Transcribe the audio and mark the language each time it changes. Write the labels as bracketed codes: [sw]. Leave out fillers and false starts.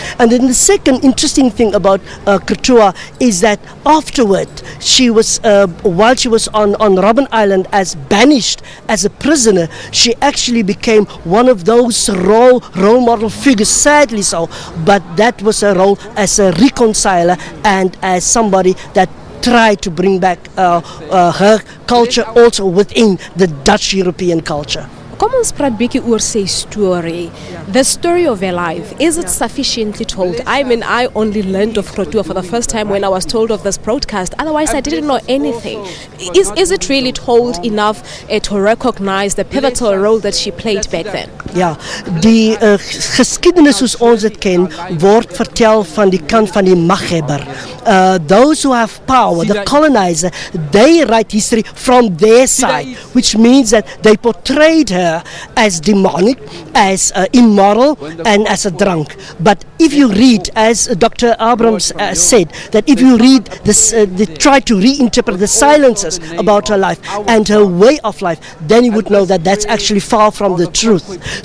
[en] And then the second interesting thing about Krotoa is that afterward she was while she was on Robben Island as banished as a prisoner, she actually became one of those role model figures, sadly so, but that was her role as a reconciler and as somebody that tried to bring back her culture also within the Dutch European culture. [af] Kom ons praat bietjie oor sy story. [en] The story of her life, is it sufficiently told? I mean, I only learned of Krotoa for the first time when I was told of this broadcast. Otherwise, I didn't know anything. Is it really told enough to recognize the pivotal role that she played back then? [af] Ja, die geskiedenis soos ons dit ken, word vertel van die kant van die maghebber. [en] Those who have power, the colonizer, they write history from their side, which means that they portrayed her as demonic, as immoral, and as a drunk. But if you read, as Dr. Abrams said, that if you read this, they try to reinterpret the silences about her life and her way of life, then you would know that that's actually far from the truth.